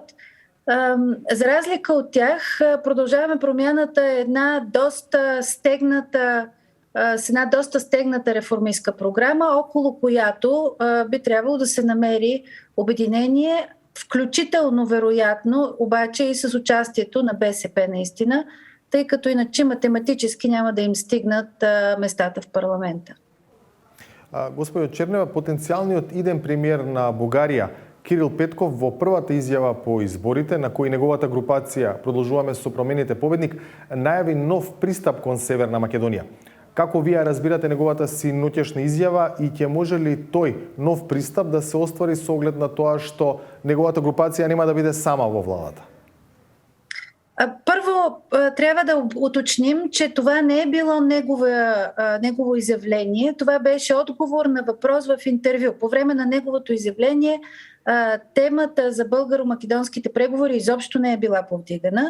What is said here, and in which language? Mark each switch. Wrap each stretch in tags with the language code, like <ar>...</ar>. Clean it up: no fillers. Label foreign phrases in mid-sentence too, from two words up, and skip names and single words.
<bg>За разлика от тях, Продължаваме промяната е една доста стегната реформистка програма, около която би трябвало да се намери обединение, включително вероятно, обаче и с участието на БСП наистина, тъй като иначе математически няма да им стигнат местата в парламента.</bg> <mk>Господио Чернева, потенцијалниот иден премиер на Бугарија Кирил Петков во првата изјава по изборите, на кој неговата групација Продолжуваме со промените победник, најави нов пристап кон Северна Македонија. Како вие разбирате неговата синоќешна изјава и ќе може ли тој нов пристап да се оствари со оглед на тоа што неговата групација нема да биде сама во владата?</mk> <bg>Първо, трябва да уточним, че това не е било негово изявление. Това беше отговор на въпрос в интервю. По време на неговото изявление темата за българо-македонските преговори изобщо не е била повдигана.</bg>